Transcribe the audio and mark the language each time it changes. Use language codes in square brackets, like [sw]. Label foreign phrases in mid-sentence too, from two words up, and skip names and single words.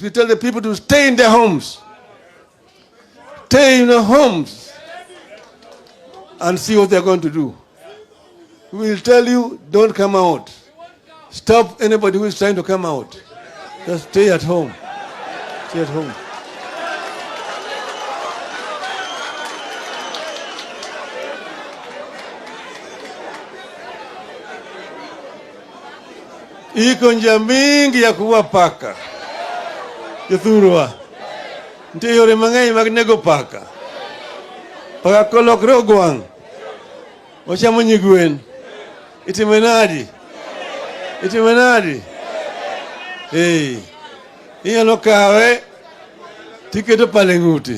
[en] We tell the people to stay in their homes. Stay in their homes and see what they're going to do. We will tell you, don't come out. Stop anybody who is trying to come out. Just stay at home. Stay at home. [sw] Iko njia mingi ya kuua paka. [luo] Yuthurwa. Ndio yore mang'eny mag nego paka. Paka kolokre ogwang'. Ochamo nyigwen. Itime nadi? Itime nadi? Hey. Inyalo kawe tiketo pale ng'ute.